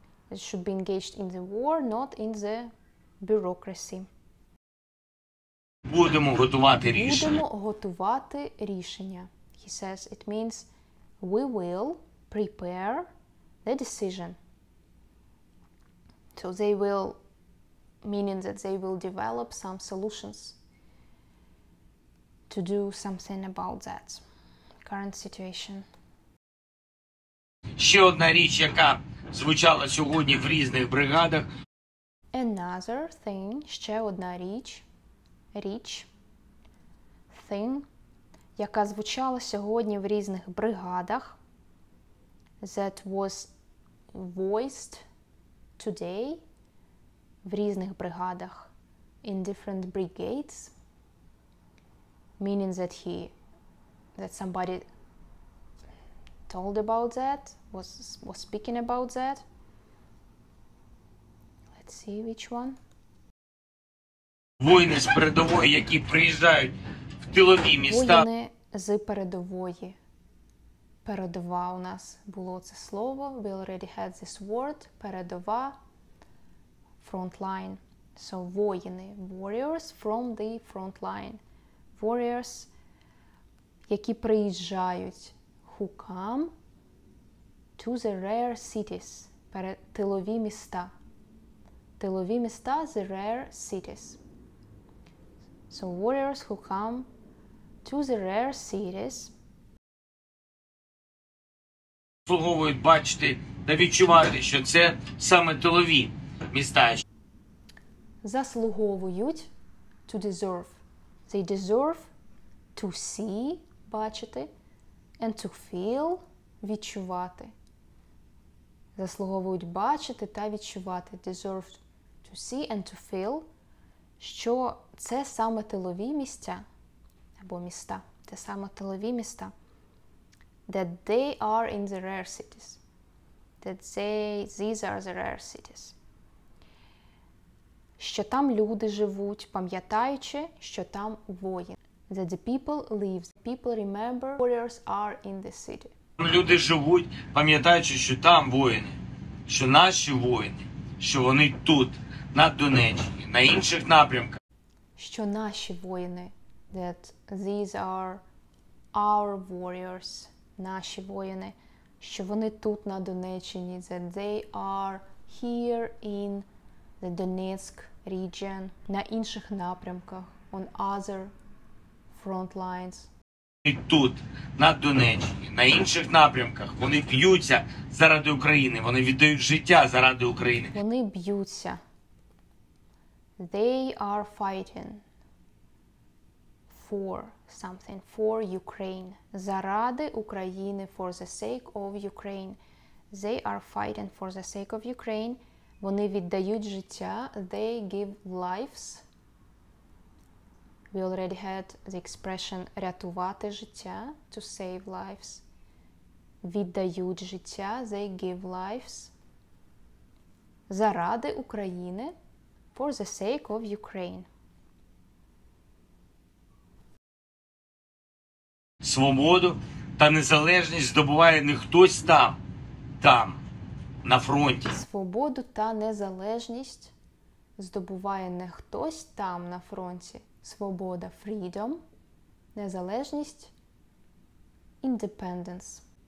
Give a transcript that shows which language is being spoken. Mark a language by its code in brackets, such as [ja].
[en] It should be engaged in the war, not in the bureaucracy. [uk] Будемо готувати рішення. Будемо готувати рішення. [en] He says it means we will prepare the decision. So they will, meaning that they will develop some solutions to do something about that current situation. [uk] Ще одна річ, яка звучала сьогодні в різних бригадах. [en] Another thing, [uk] ще одна річ, [en] thing, [uk] яка звучала сьогодні в різних бригадах, [en] that was voiced today [uk] в різних бригадах, [en] in different brigades, meaning that somebody told about that, was speaking about that. Let's see which one. [uk] Воїни з передової, які приїжджають в тилові міста. Воїни з передової. Передова у нас було це слово. [en] We already had this word. Передова. Front line. So, воїни. Warriors from the front line. Warriors, [uk] які приїжджають. [en] Who come to the rare cities. [uk] Тилові міста. Тилові міста, [en] the rare cities. So, warriors who come to the rare cities. [uk] Заслуговують бачити та відчувати, що це саме тилові міста. [en] Заслуговують to deserve. They deserve to see, бачити, and to feel, відчувати. [uk] Заслуговують бачити та відчувати. [en] Deserve to see and to feel, [uk] що це саме тилові місця, або міста, це саме тилові міста, [en] that they are in the rare cities. That these are the rare cities. [uk] Що там люди живуть, пам'ятаючи, що там воїн. [en] That the people live. People remember warriors are in the city. [uk] Люди живуть, пам'ятаючи, що там воїни, що наші воїни, що вони тут, на Донеччині, на інших напрямках. Що наші воїни, [en] that these are our warriors, [uk] наші воїни, що вони тут на Донеччині, [en] that they are here in the Donetsk region, [uk] на інших напрямках, [en] on other front lines. [uk] І тут, на Донеччині, на інших напрямках, вони б'ються заради України, вони віддають життя заради України. Вони б'ються. [en] They are fighting for something, for Ukraine. [uk] Заради України, [en] for the sake of Ukraine. They are fighting for the sake of Ukraine. [uk] Вони віддають життя. [en] They give lives. We already had the expression [uk] рятувати життя, [en] to save lives. [uk] Віддають життя, [en] they give lives. [uk] Заради України, [en] for the sake of Ukraine. [uk] Свободу та незалежність здобуває не хтось там, на фронті. Свободу та незалежність здобуває не хтось там на фронті. Свобода – freedom, незалежність – independence.